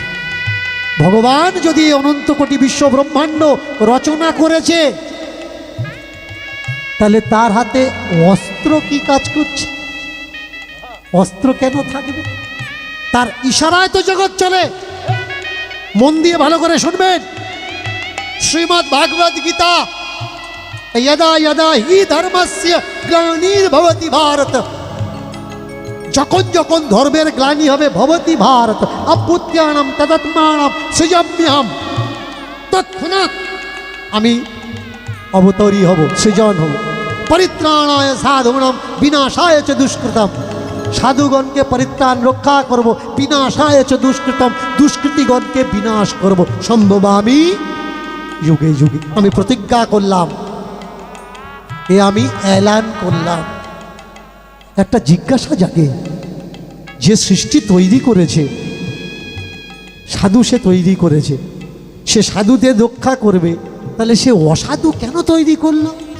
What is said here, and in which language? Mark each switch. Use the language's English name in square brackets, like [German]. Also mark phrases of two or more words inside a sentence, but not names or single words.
[Bangla] ভগবান যদি অনন্ত কোটি বিশ্ব ব্রহ্মাণ্ড রচনা করেছে, তাহলে তার হাতে অস্ত্র কি কাজ করছে? অস্ত্র কেন থাকবে? তার ইশারায় তো জগৎ চলে। মন দিয়ে ভালো করে শুনবেন। শ্রীমদ্ ভাগবত গীতা, [Sanskrit] यदा यदा हि धर्मस्य ग्लानिर्भवति भारत [Bangla] যখন যখন ধর্মের গ্লানি হবে, [Sanskrit] ভবতি ভারত অভ্যুত্থানম তদাত্মানম সৃজম্যহম, [Bangla] তৎক্ষণাৎ আমি অবতরী হব, সৃজন হব। [Sanskrit] পরিত্রাণায় সাধুনাম বিনাশায় চ দুষ্কৃতম, [Bangla] সাধুগণকে পরিত্রাণ রক্ষা করব, [Sanskrit] বিনাশায় চ দুষ্কৃতম, [Bangla] দুষ্কৃতিগণকে বিনাশ করব, সম্ভব আমি যুগে যুগে। আমি প্রতিজ্ঞা করলাম, এ আমি এলান করলাম। একটা জিজ্ঞাসা জাগে, যে সৃষ্টি তৈরি করেছে, সাধু সে তৈরি করেছে, সে সাধুদের রক্ষা করবে, তাহলে সে অসাধু কেন তৈরি করলো?